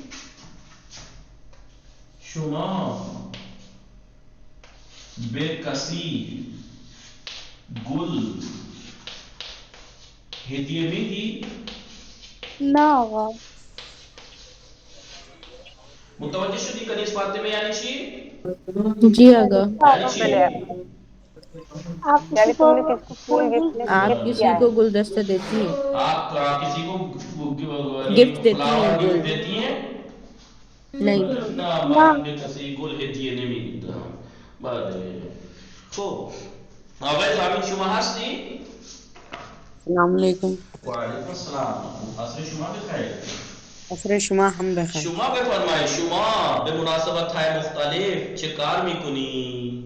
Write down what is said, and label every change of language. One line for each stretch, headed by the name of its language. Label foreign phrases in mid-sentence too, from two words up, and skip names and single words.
Persian: شما به کسی گل هدیه میدی؟ نه آقا. متوجه شدی کنیز فاطمه یعنی چی؟
Urdu: جی آقا.
Persian: یعنی چی؟
Urdu: یعنی تم نے کس کو پھول گفٹ آپ کسی کو گلدستہ دیتی ہیں؟ آپ کسی کو گفٹ دیتی ہیں؟ فلاور گل گفٹ دیتی ہیں؟ نہیں.
Persian: نه من کسی گل هدیه نمیدم. بله خب آقای زمین شما هستی؟
Arabic: السلام علیکم. و علیکم السلام.
Persian: عصر شما بخیر. عصر شما هم بخیر. شما بفرمایید شما به مناسبت های مختلف چه کار میکنی؟